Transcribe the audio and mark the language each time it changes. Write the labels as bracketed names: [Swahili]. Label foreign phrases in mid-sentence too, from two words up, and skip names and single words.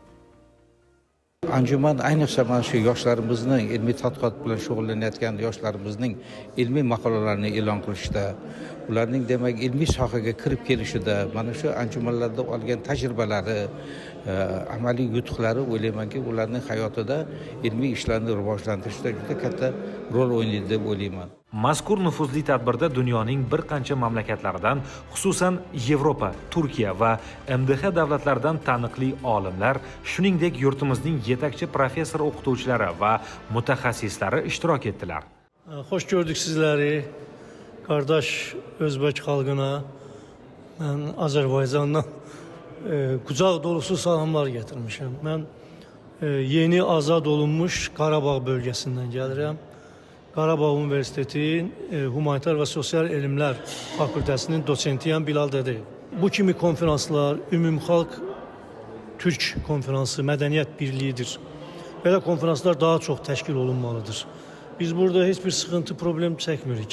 [Uzbek] Anjuman ayniqsa mana shu yoshlarimizning ilmiy tadqiqot bilan shug'ullanayotgan yoshlarimizning ilmiy maqolalarini e'lon qilishda, ularning demak ilmiy sohaga kirib kelishida, mana shu anjumanlarda olgan tajribalari, amaliy yutuqlari o'ylaymanki, ularning hayotida ilmiy ishlarni rivojlantirishda juda katta rol o'ynaydi deb o'ylayman. Mazkur nufuzli tadbirda dunyoning bir qancha mamlakatlaridan, xususan Yevropa, Turkiya va MDH davlatlaridan taniqli olimlar, shuningdek yurtimizning yetakchi professor o'qituvchilari va mutaxassislari ishtirok etdilar. [Azerbaijani] Hoş gördük sizleri, kardeş Özbek halkına, ben Azerbaycan'dan kucak dolusu salamlar getirmişim. Ben yeni azad olunmuş Qarabağ bölgesinden gəlirəm. Qarabağ Üniversiteti Humanitar və Sosial Elmlər Fakültəsinin dosentiyəm Bilal Dədeyev. Bu kimi konferanslar ümumxalq Türk konferansı, mədəniyyət birliyidir. Belə konferanslar daha çox təşkil olunmalıdır. Biz burada heç bir sıxıntı, problem çəkmirik.